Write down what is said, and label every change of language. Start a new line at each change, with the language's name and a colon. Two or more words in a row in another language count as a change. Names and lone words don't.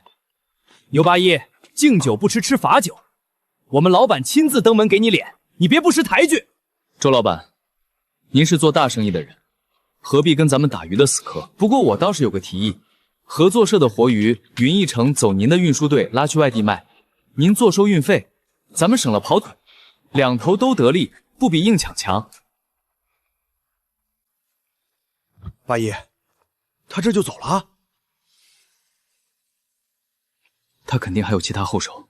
Chinese: 牛八一，敬酒不吃吃罰酒。我們老板親自登門給你臉，你別不識抬舉。周老板，您是做大生意的人，何必跟咱們打魚的死磕？不過我倒是有個提議，合作社的活魚雲一城走您的運輸隊拉去外地賣，您坐收運費，咱們省了跑腿，兩頭都得利，不比硬搶強。八一，他這就走了？他肯定還有其他後手。